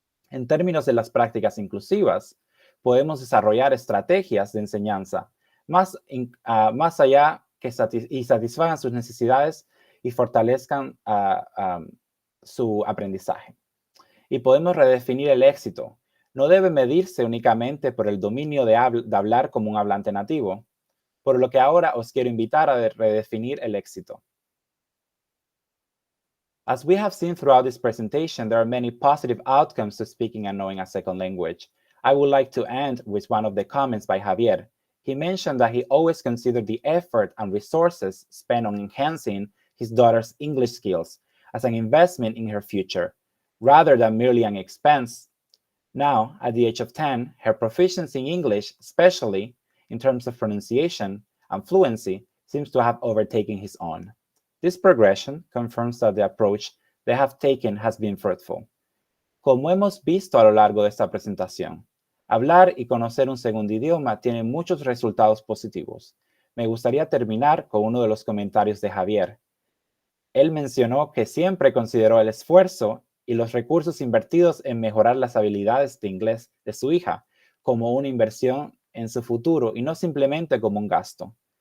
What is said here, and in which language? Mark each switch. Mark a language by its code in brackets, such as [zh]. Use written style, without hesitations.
[es] En términos de las prácticas inclusivas, podemos desarrollar estrategias de enseñanza más allá y satisfagan sus necesidades y fortalezcan su aprendizaje. Y podemos redefinir el éxito. No debe medirse únicamente por el dominio de hablar como un hablante nativo, por lo que ahora os quiero invitar a redefinir el éxito. [en] As we have seen throughout this presentation, there are many positive outcomes to speaking and knowing a second language. I would like to end with one of the comments by Javier. He mentioned that he always considered the effort and resources spent on enhancing his daughter's English skills as an investment in her future, rather than merely an expense. Now, at the age of 10, her proficiency in English, especially in terms of pronunciation and fluency, seems to have overtaken his own. This progression confirms that the approach they have taken has been fruitful. [es] Como hemos visto a lo largo de esta presentación, hablar y conocer un segundo idioma tiene muchos resultados positivos. Me gustaría terminar con uno de los comentarios de Javier. Él mencionó que siempre consideró el esfuerzo y los recursos invertidos en mejorar las habilidades de inglés de su hija como una inversión en su futuro y no simplemente como un gasto.